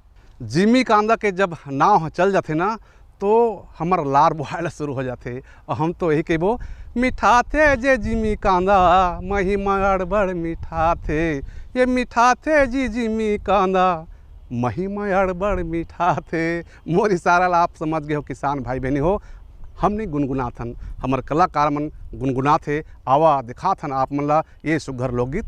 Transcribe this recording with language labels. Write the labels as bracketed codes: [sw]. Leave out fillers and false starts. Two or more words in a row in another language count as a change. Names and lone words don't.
[hne] जिमीकांदा के जब नाव चल जाते ना तो हमार लार बुहायला शुरू हो जाते और हम तो यही कहबो, मीठा थे जे जिमीकांदा महिमा बड़ मीठा थे, ये मीठा थे जी जिमीकांदा महिमा बड़ मीठा थे। मोर इशारा ला आप समझ गए हो किसान भाई बहनी हो, हमने गुनगुनाथन, हमार कलाकार मन गुनगुनाथे, आवा दिखाथन आप मन ला ये सुघर लोकगीत।